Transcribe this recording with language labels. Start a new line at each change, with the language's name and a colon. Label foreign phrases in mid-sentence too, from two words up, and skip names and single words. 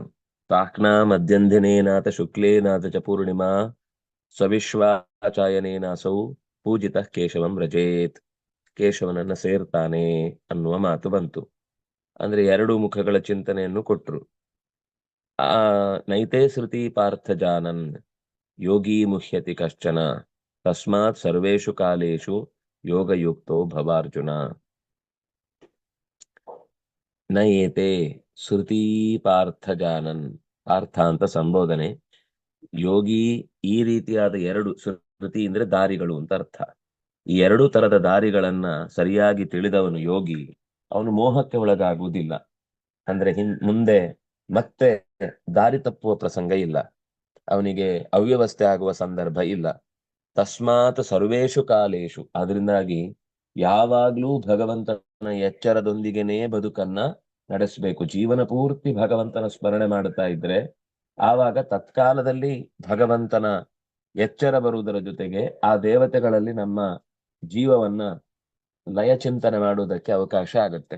Sanskrit: ತಾಕ್ನಾ ಮಧ್ಯಂಧಿನೇನಾಥ ಶುಕ್ಲೇನಾಥ ಚ ಪೂರ್ಣಿಮಾ ಸ್ವವಿಶ್ವಾಚಾಯನೇನಾಸೌ ಪೂಜಿತ ಕೇಶವಂ ರಜೇತ್.
Kannada: ಕೇಶವನನ್ನ ಸೇರ್ತಾನೆ ಅನ್ನುವ ಮಾತು ಬಂತು. ಅಂದ್ರೆ ಎರಡು ಮುಖಗಳ ಚಿಂತನೆಯನ್ನು ಕೊಟ್ರು.
Sanskrit: ಆ ನೈತೆ ಶ್ರುತಿ ಪಾರ್ಥ ಜಾನನ್ ಯೋಗಿ ಮುಹ್ಯತಿ ಕಶ್ಚನ ತಸ್ಮಾತ್ ಸರ್ವೇಷು ಕಾಲೇಷು ಯೋಗಯುಕ್ತೋ ಭವಾರ್ಜುನ. ನಯೇತೆ ಶ್ರುತಿ ಪಾರ್ಥ ಜಾನನ್,
Kannada: ಪಾರ್ಥ ಅಂತ ಸಂಬೋಧನೆ. ಯೋಗಿ ಈ ರೀತಿಯಾದ ಎರಡು, ಶ್ರುತಿ ಅಂದ್ರೆ ದಾರಿಗಳು ಅಂತ ಅರ್ಥ. ಈ ಎರಡು ತರದ ದಾರಿಗಳನ್ನ ಸರಿಯಾಗಿ ತಿಳಿದವನು ಯೋಗಿ, ಅವನು ಮೋಹಕ್ಕೆ ಒಳಗಾಗುವುದಿಲ್ಲ. ಅಂದ್ರೆ ಮುಂದೆ ಮತ್ತೆ ದಾರಿ ತಪ್ಪುವ ಪ್ರಸಂಗ ಇಲ್ಲ, ಅವನಿಗೆ ಅವ್ಯವಸ್ಥೆ ಆಗುವ ಸಂದರ್ಭ ಇಲ್ಲ.
Sanskrit: ತಸ್ಮಾತ್ ಸರ್ವೇಷು ಕಾಲೇಶು,
Kannada: ಅದರಿಂದಾಗಿ ಯಾವಾಗ್ಲೂ ಭಗವಂತನ ಎಚ್ಚರದೊಂದಿಗೆನೇ ಬದುಕನ್ನ ನಡೆಸಬೇಕು. ಜೀವನ ಪೂರ್ತಿ ಭಗವಂತನ ಸ್ಮರಣೆ ಮಾಡುತ್ತಾ ಇದ್ರೆ ಆವಾಗ ತತ್ಕಾಲದಲ್ಲಿ ಭಗವಂತನ ಎಚ್ಚರ ಬರುವುದರ ಜೊತೆಗೆ ಆ ದೇವತೆಗಳಲ್ಲಿ ನಮ್ಮ ಜೀವವನ್ನ ಲಯ ಚಿಂತನೆ ಮಾಡುವುದಕ್ಕೆ ಅವಕಾಶ ಆಗುತ್ತೆ.